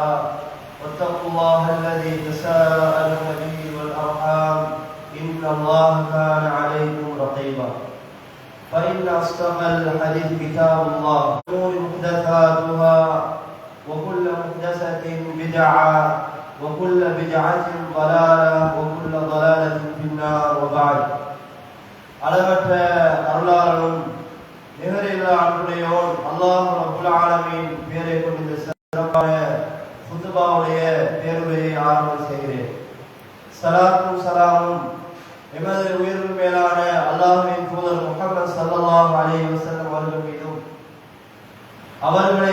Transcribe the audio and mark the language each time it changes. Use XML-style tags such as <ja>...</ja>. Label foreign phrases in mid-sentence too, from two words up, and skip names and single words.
<ar>واتقوا الله الذي تساءلون به والأرحام إن الله كان عليكم رقيبا. فإن أصدق الحديث كتاب الله. أمور محدثاتها وكل محدثة بدعة وكل بدعة ضلالة وكل ضلالة في النار. وبعد.</ar> <ta>அளவற்ற அருளாளனும் நிகரில்லா அன்புடையோன்</ta> <ar>الله رب العالمين</ar> <ta>பெயரை கொண்டு இந்த சிறப்பான குத்பாவுடைய பேருரையை ஆரம்பம் செய்கிறேன். ஸலாத்தும் ஸலாமும் எமது உயிரின் மேலான அல்லாஹ்வின் தூதர் முஹம்மது</ta> <ar>صلى الله عليه وسلم</ar> <ta>அவர்கள் மீதும் அவர்களை</ta>